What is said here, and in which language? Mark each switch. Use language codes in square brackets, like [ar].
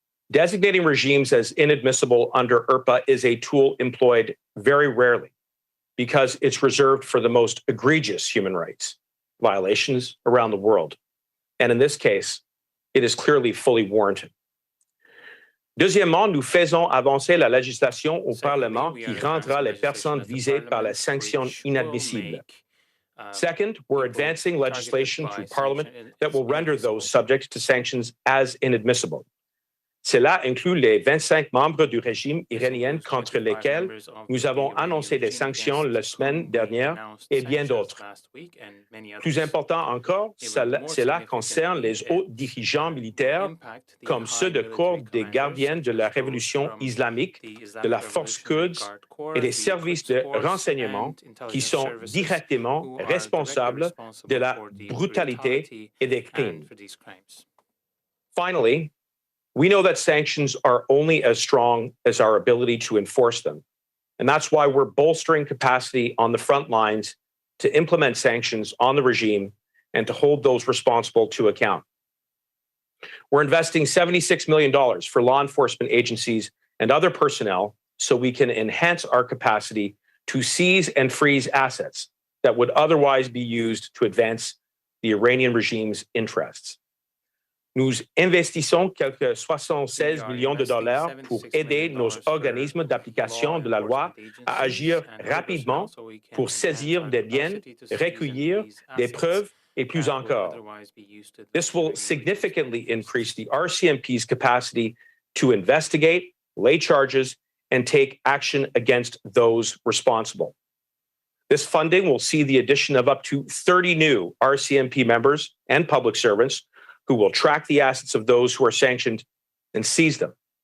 [en] Designating regimes as inadmissible under IRPA is a tool employed very rarely because it's reserved for the most egregious human rights violations around the world. And in this case, it is clearly fully warranted. [fr] Deuxièmement, nous faisons avancer la législation au Parlement qui rendra les personnes visées par les sanctions inadmissibles. [en] Second, we're advancing legislation through Parliament that will render those subject to sanctions as inadmissible. [fr] Cela inclut les 25 membres du régime iranien contre lesquels nous avons annoncé des sanctions la semaine dernière et bien d'autres. Plus important encore, cela concerne les hauts dirigeants militaires comme ceux du corps des gardiens de la révolution islamique, de la force Quds et des services de renseignement qui sont directement responsables de la brutalité et des crimes. [en] Finally, we know that sanctions are only as strong as our ability to enforce them. And that's why we're bolstering capacity on the front lines to implement sanctions on the regime and to hold those responsible to account. We're investing $76 million for law enforcement agencies and other personnel so we can enhance our capacity to seize and freeze assets that would otherwise be used to advance the Iranian regime's interests. [fr] Nous investissons quelques 76 millions de dollars pour aider nos organismes d'application de la loi à agir rapidement pour saisir des biens, recueillir des preuves, et plus encore. [en] This will significantly increase the RCMP's capacity to investigate, lay charges, and take action against those responsible. This funding will see the addition of up to 30 new RCMP members and public servants who will track the assets of those who are sanctioned and seize them.